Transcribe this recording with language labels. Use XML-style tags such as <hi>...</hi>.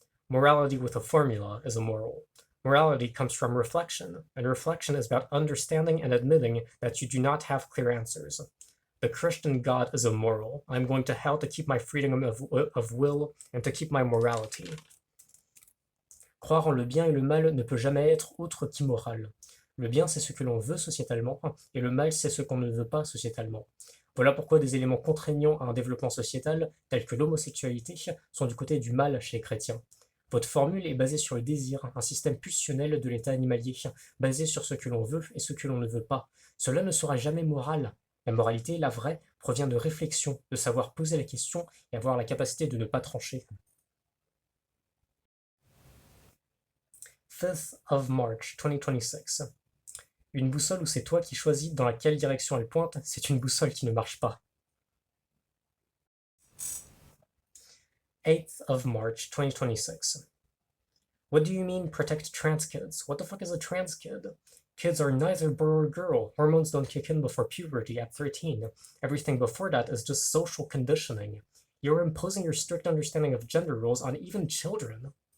<en>Morality with a formula is immoral. Morality comes from reflection, and reflection is about understanding and admitting that you do not have clear answers. The Christian God is immoral. I'm going to hell to keep my freedom of will and to keep my morality.</en> <fr>Croire en le bien et le mal ne peut jamais être autre qu'immoral. Le bien, c'est ce que l'on veut sociétalement, et le mal, c'est ce qu'on ne veut pas sociétalement. Voilà pourquoi des éléments contraignants à un développement sociétal, tels que l'homosexualité, sont du côté du mal chez les chrétiens. Votre formule est basée sur le désir, un système pulsionnel de l'état animalier, basé sur ce que l'on veut et ce que l'on ne veut pas. Cela ne sera jamais moral. La moralité, la vraie, provient de réflexion, de savoir poser la question et avoir la capacité de ne pas trancher.</fr> <en>5th of March 2026.</en> <fr>Une boussole où c'est toi qui choisis dans laquelle direction elle pointe, c'est une boussole qui ne marche pas.</fr> <en>8th of March 2026. What do you mean protect trans kids? What the fuck is a trans kid? Kids are neither boy or girl. Hormones don't kick in before puberty at 13. Everything before that is just social conditioning. You're imposing your strict understanding of gender roles on even children.</en>